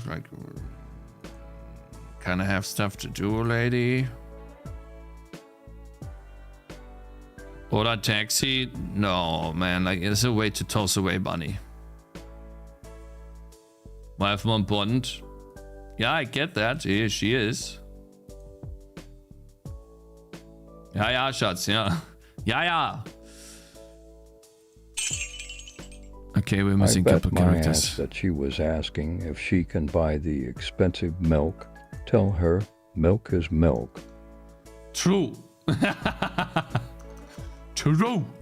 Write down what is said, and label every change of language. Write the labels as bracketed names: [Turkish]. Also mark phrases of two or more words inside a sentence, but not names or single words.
[English] Like, kind of have stuff to do, lady. Order taxi? No, man, like it's a way to toss away money. Wife more important. Yeah, I get that. Yeah, she is. [German] Ja, ja, Schatz, ja. Ja, ja. [English] Okay, we're missing a couple characters. Ass that she was asking if she can buy the expensive milk. Tell her milk is milk. True. True.